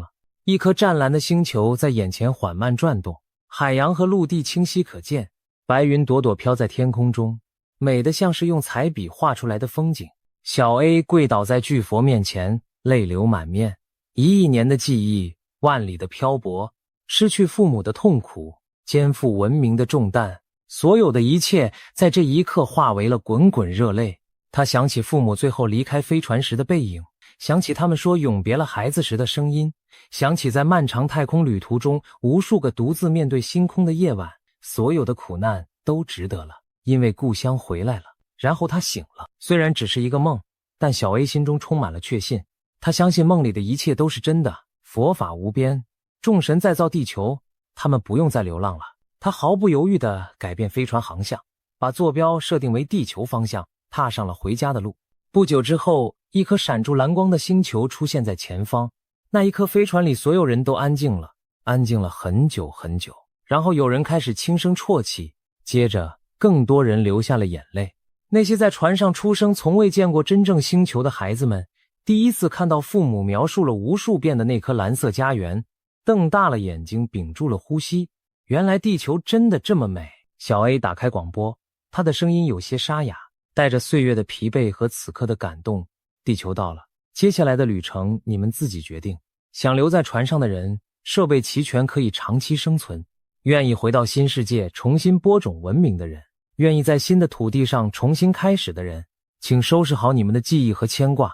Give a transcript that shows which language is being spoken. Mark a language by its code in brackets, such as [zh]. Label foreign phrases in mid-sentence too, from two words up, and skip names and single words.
[zh] 一顆湛藍的星球在眼前緩慢轉動，海洋和陸地清晰可見， 白雲朵朵飄在天空中，美得像是用彩筆畫出來的風景。小 A 跪倒在巨佛面前，淚流滿面。1億年的記憶，萬里的漂泊，失去父母的痛苦，肩負文明的重擔，所有的一切在這一刻化為了滾滾熱淚。他想起父母最後離開飛船時的背影，想起他們說永別了孩子時的聲音，想起在漫長太空旅途中無數個獨自面對星空的夜晚，所有的苦難都值得了，因為故鄉回來了。然後他醒了，雖然只是一個夢，但小 A 心中充滿了確信。他相信夢裡的一切都是真的，佛法無邊，眾神再造地球，他們不用再流浪了。他毫不猶豫地改變飛船航向，把坐標設定為地球方向，踏上了回家的路。不久之後，一顆閃著藍光的星球出現在前方。那一刻，飛船裡所有人都安靜了，安靜了很久很久。然後有人開始輕聲啜泣，接着更多人流下了眼淚。那些在船上出生從未見過真正星球的孩子們，第一次看到父母描述了無數遍的那顆藍色家園，瞪大了眼睛，屏住了呼吸。原來地球真的這麼美。小 A 打開廣播，他的聲音有些沙啞，帶着歲月的疲憊和此刻的感動。地球到了，接下來的旅程你們自己決定。想留在船上的人，設備齊全，可以長期生存。願意回到新世界重新播種文明的人，願意在新的土地上重新開始的人，請收拾好你們的記憶和牽掛。